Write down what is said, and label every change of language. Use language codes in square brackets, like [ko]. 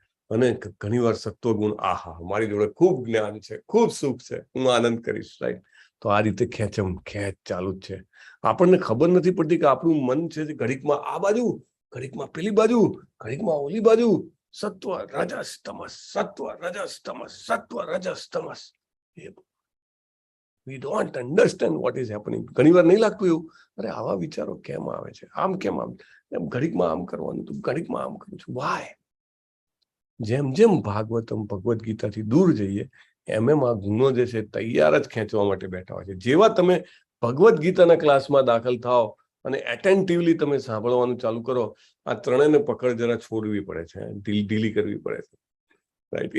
[gu] અને ઘણી વાર સત્વગુણ, આહા મારી જોડે ખૂબ જ્ઞાન છે, ખૂબ સુખ છે, હું આનંદ કરીશ. રાઈટ? તો આ રીતે ખેંચ ચાલુ જ છે. આપણને ખબર નથી પડતી કે આપણું મન છે ઘડીકમાં આ બાજુ, ઘડીકમાં પેલી બાજુ, ઘડીકમાં ઓલી બાજુ. સત્વ Raj's તમસ, સત્વ Raj's તમસ, સત્વ Raj's તમસ. [en] We don't understand what is happening. [gu] ઘણી વાર નહીં લાગતું એવું, અરે આવા વિચારો કેમ આવે છે, આમ કેમ આમ, એમ ઘડીકમાં આમ કરવાનું, તું ઘડીકમાં આમ કરું છું. વાય? જેમ જેમ ભગવદ ગીતાથી દૂર જઈએ એમ આ ગુણો જે છે તૈયાર જ ખેંચવા માટે બેઠા હોય છે. જેવા તમે ભગવદ ગીતાના ક્લાસમાં દાખલ થાઓ અને એટેન્ટિવલી તમે સાંભળવાનું ચાલુ કરો, આ ત્રણેયને પકડ જરા છોડવી પડે છે, ઢીલી કરવી પડે છે. રાઈટ?